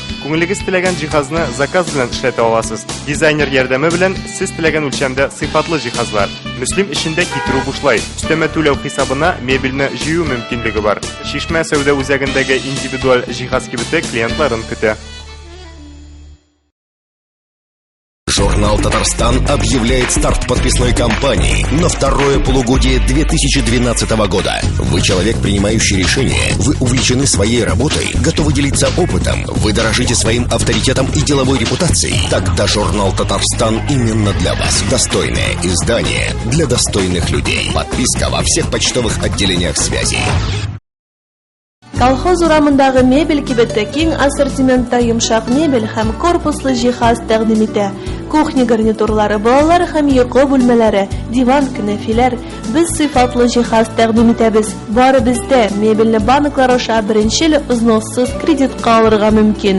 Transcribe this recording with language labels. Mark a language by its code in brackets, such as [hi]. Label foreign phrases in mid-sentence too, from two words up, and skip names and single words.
[tt] Күңелегез теләгән җиһазны заказ белән эшләтә аласыз. Дизайнер ярдәме белән сез теләгән үлчәмдә сыйфатлы җиһазлар. Мөслим эчендә китерү бушлай. Өстәмә түләү хисабына мебельне җыю мөмкинлеге бар. Шишмә сәүдә үзәгендәге индивидуаль җиһаз кибете клиентларын көтә. [ru] Журнал «Татарстан» объявляет старт подписной кампании на второе полугодие 2012 года. Вы человек, принимающий решения, вы увлечены своей работой, готовы делиться опытом, вы дорожите своим авторитетом и деловой репутацией. Тогда журнал «Татарстан» именно для вас. Достойное издание для достойных людей. Подписка во всех почтовых отделениях связи. [tt] Колхоз урамындагы мебель кибетте киң ассортиментта йомшак мебель һәм корпуслы җиһаз тәкъдим итә. Кухня гарнитурлары, балалар һәм йокы бүлмәләре, диван, кенәфиләр. Без сыйфатлы җиһаз тәкъдим итәбез. Бары бездә мебельне банклар аша беренче взноссыз кредитка алырга мөмкин.